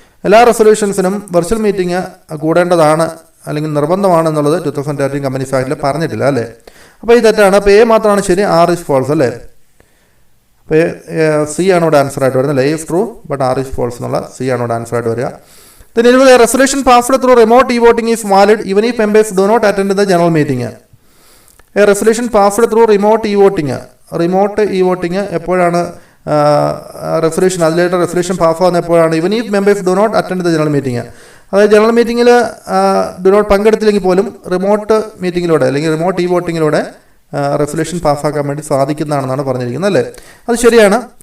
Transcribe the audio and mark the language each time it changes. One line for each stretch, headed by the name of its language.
Malayalam: എല്ലാ റെസൊല്യൂഷൻസിനും virtual meeting കൂടേണ്ടതാണ് അല്ലെങ്കിൽ നിർബന്ധമാണ് എന്നുള്ളത് 2013 കമ്പനീസ് ആക്ടിൽ പറഞ്ഞിട്ടില്ല അല്ലേ. അപ്പോൾ ഇത് തെറ്റാണ്. അപ്പോൾ എ മാത്രമാണ് ശരി, ആർ ഇസ് ഫോൾസ് അല്ലേ. അപ്പോൾ സി ആണ് ഇവിടെ ആൻസർ ആയിട്ട് വരുന്നത്.
English: A is true but R is false
Malayalam: എന്നുള്ള സി ആണ് ഇവിടെ ആൻസർ ആയിട്ട് വരിക.
English: Then a resolution passed through remote e-voting is valid even if members do not attend the general meeting. A resolution passed through remote e-voting.
Malayalam: Remote e-voting എപ്പോഴാണ് resolution, അതിലായിട്ട് resolution പാസ്സാകുന്ന എപ്പോഴാണ്, ഇവൻ ഈ members do not attend the general meeting. അതായത് general മീറ്റിങ്ങിൽ do not പങ്കെടുത്തില്ലെങ്കിൽ പോലും remote മീറ്റിങ്ങിലൂടെ അല്ലെങ്കിൽ remote E വോട്ടിങ്ങിലൂടെ resolution പാസ്സാക്കാൻ വേണ്ടി സാധിക്കുന്നതാണെന്നാണ് പറഞ്ഞിരിക്കുന്നത് അല്ലേ. അത് ശരിയാണ്.